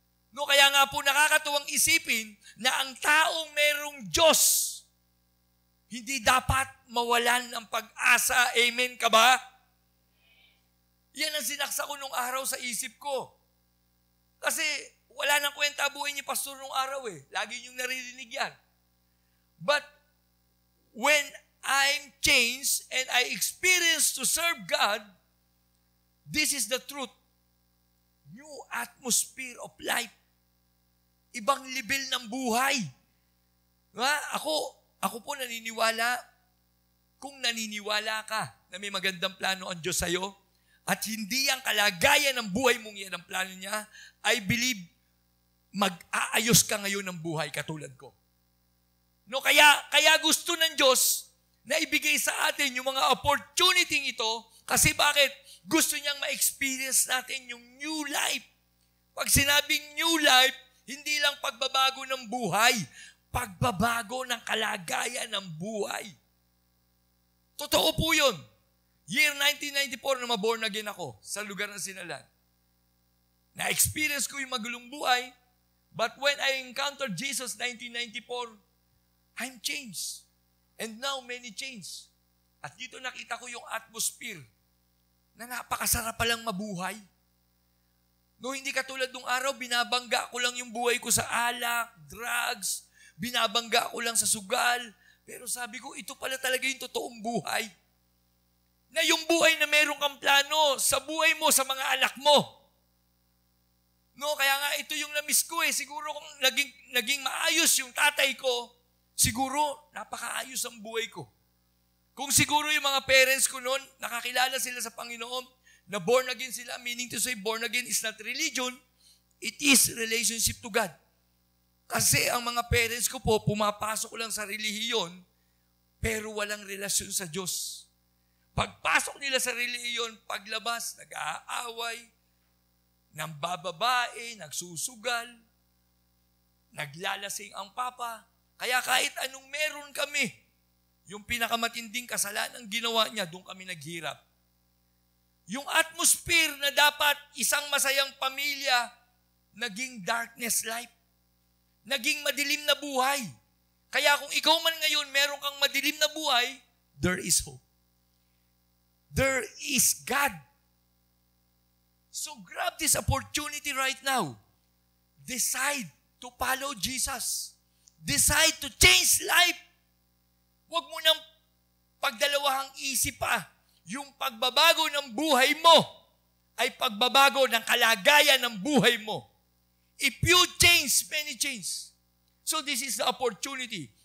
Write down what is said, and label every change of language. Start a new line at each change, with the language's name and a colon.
Filipino: No, kaya nga po nakakatuwang isipin na ang taong merong Diyos, hindi dapat mawalan ng pag-asa. Amen ka ba? Yan ang sinaksa ko nung araw sa isip ko. Kasi wala nang kwenta buhay ni Pastor nung araw eh. Lagi niyong naririnig yan.
English: But when I'm changed and I experience to serve God, this is the truth. New atmosphere of life.
Filipino: Ibang level ng buhay. Ako po naniniwala, kung naniniwala ka na may magandang plano ang Diyos sa'yo, at hindi ang kalagayan ng buhay mong yan ang plano niya,
English: I believe
Filipino: mag-aayos ka ngayon ng buhay katulad ko. No, kaya gusto ng Diyos na ibigay sa atin yung mga opportunity ito kasi bakit? Gusto niyang ma-experience natin yung new life. Pag sinabing new life, hindi lang pagbabago ng buhay, pagbabago ng kalagayan ng buhay. Totoo po yun. Year 1994 na maborn again ako sa lugar ng Sinalan. Na-experience ko yung magulong buhay,
English: but when I encountered Jesus 1994, I'm changed. And now many change.
Filipino: At dito nakita ko yung atmosphere na napakasarap palang mabuhay. No, hindi katulad nung araw, binabangga ko lang yung buhay ko sa alak, drugs, binabangga ko lang sa sugal. Pero sabi ko, ito pala talaga yung totoong buhay. Na yung buhay na meron kang plano sa buhay mo, sa mga anak mo. No, kaya nga ito yung na-miss ko eh. Siguro kung naging maayos yung tatay ko, siguro napakaayos ang buhay ko. Kung siguro yung mga parents ko noon, nakakilala sila sa Panginoon, na born again sila,
English: meaning to say born again is not religion, it is relationship to God.
Filipino: Kasi ang mga parents ko po, pumapasok lang sa relihiyon, pero walang relasyon sa Diyos. Pagpasok nila sa reliyon, paglabas, nag-aaway, nambababae, nagsusugal, naglalasing ang papa. Kaya kahit anong meron kami, yung pinakamatinding kasalanan ginawa niya, doon kami naghirap. Yung atmosphere na dapat isang masayang pamilya, naging
English: darkness life.
Filipino: Naging madilim na buhay. Kaya kung ikaw man ngayon, meron kang madilim na buhay,
English: there is hope. There is God. So grab this opportunity right now. Decide to follow Jesus. Decide to change life.
Filipino: Huwag mo nang pagdalawahang isip pa. Yung pagbabago ng buhay mo ay pagbabago ng kalagayan ng buhay mo.
English: If you change, many change. So this is the opportunity.